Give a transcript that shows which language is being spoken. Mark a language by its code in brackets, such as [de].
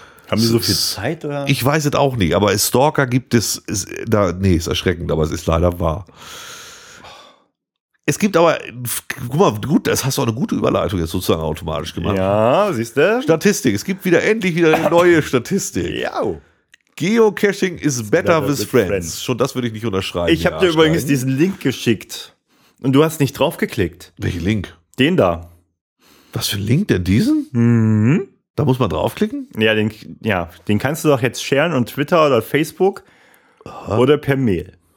[de] Haben die so viel Zeit? Oder? Ich weiß es auch nicht, aber Stalker gibt es, ist erschreckend, aber es ist leider wahr. Es gibt aber, guck mal, gut, das hast du auch eine gute Überleitung jetzt sozusagen automatisch gemacht. Ja, siehst du? Statistik, es gibt wieder endlich wieder eine neue Statistik. Ja. [en] Geocaching is better with friends. [de] Schon das würde ich nicht unterschreiben. Ich habe dir übrigens diesen Link geschickt und du hast nicht draufgeklickt. Welchen Link? Den da. Was für ein Link denn diesen? Da muss man draufklicken? Ja, den kannst du doch jetzt sharen und Twitter oder Facebook oder per Mail.